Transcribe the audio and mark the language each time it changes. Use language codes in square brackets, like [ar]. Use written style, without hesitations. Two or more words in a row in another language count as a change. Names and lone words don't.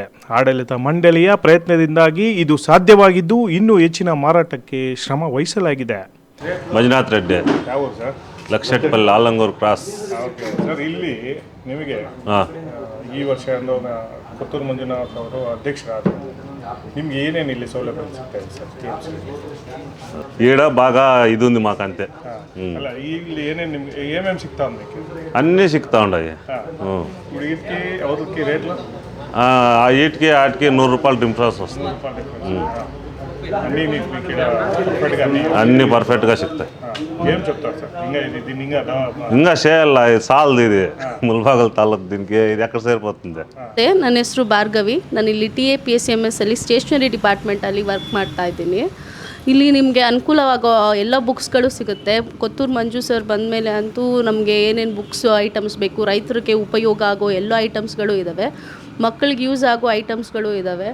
[kn] ಆಡಳಿತ ಮಂಡಳಿಯ ಪ್ರಯತ್ನದಿಂದಾಗಿ ಇದು ಸಾಧ್ಯವಾಗಿದ್ದು ಇನ್ನೂ ಹೆಚ್ಚಿನ ಮಾರಾಟಕ್ಕೆ ಶ್ರಮ ವಹಿಸಲಾಗಿದೆ. ಮಂಜುನಾಥ್ ರೆಡ್ಡಿ, ಲಕ್ಷಟ್ಪಲ್ಲಿ ಆಲಂಗೂರು ಕ್ರಾಸ್. ಸರ್, ಇಲ್ಲಿ ನಿಮಗೆ ಈ ವರ್ಷ ಕೊತ್ತೂರು ಮಂಜುನಾಥ್ ಅವರು ಅಧ್ಯಕ್ಷರಾದರು. ನಿಮ್ಗೆ ಏನೇನು ಇಲ್ಲಿ ಸೌಲಭ್ಯ ಸಿಗ್ತಾ ಇದೆ ಸರ್ TAPMC? [te] ఈడ బాగా ఇది ఉంది మాకంతే. [kn] అలా ಇಲ್ಲಿ ಏನೇನು ನಿಮ್ಗೆ ಏನೇನು ಸಿಗ್ತಾ ఉంది? [te] అన్నీ సిక్తా ఉన్నాయి. ఇప్పుడు వీటికి అవతలకి రేట్లు వీటికి వాటికి 100 రూపాయలు డిఫరెన్స్ వస్తుంది. అన్నీ పర్ఫెక్ట్గా సిక్తాయి. ఏం చెప్తారు సార్? ఇంకా చేయాల, ఇది సాలదు. ఇది ముల్బాగల్ తాలూకు, దీనికి ఇది ఎక్కడ ಸೇರ್ಪೋతుంది. [kn] ನನ್ನ ಹೆಸರು ಭಾರ್ಗವಿ. ನಾನು ಇಲ್ಲಿ TAPMS ಅಲ್ಲಿ [en] stationery department [kn] ವರ್ಕ್ ಮಾಡ್ತಾ ಇದ್ದೀನಿ. ಇಲ್ಲಿ ನಿಮಗೆ ಅನುಕೂಲವಾಗೋ ಎಲ್ಲ ಬುಕ್ಸ್ಗಳು ಸಿಗುತ್ತೆ. ಕೊತ್ತೂರು ಮಂಜು ಸರ್ ಬಂದಮೇಲೆ ಅಂತೂ ನಮಗೆ ಏನೇನು [en] books items [kn] ಬೇಕು, ರೈತರಿಗೆ ಉಪಯೋಗ ಆಗೋ ಎಲ್ಲ ಐಟಮ್ಸ್ಗಳು ಇದ್ದಾವೆ, ಮಕ್ಕಳಿಗೆ ಯೂಸ್ ಆಗೋ ಐಟಮ್ಸ್ಗಳು ಇದ್ದಾವೆ.